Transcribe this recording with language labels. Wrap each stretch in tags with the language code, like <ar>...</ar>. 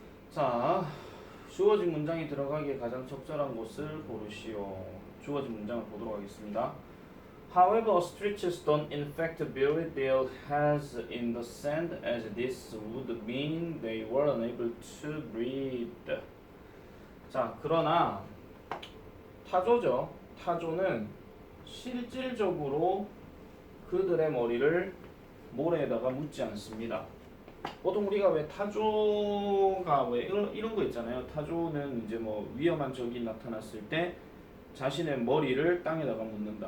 <ko>자, 주어진 문장이 들어가기에 가장 적절한 곳을 고르시오. 주어진 문장을 보도록 하겠습니다.</ko> <en>However, streets don't in fact bury their heads in the sand as this would mean they were unable to breathe.</en> <ko>자, 그러나 타조죠. 타조는 실질적으로 그들의 머리를 모래에다가 묻지 않습니다. 보통 우리가 왜 타조가 왜 이런 거 있잖아요. 타조는 이제 뭐 위험한 적이 나타났을 때 자신의 머리를 땅에다가 묻는다.</ko>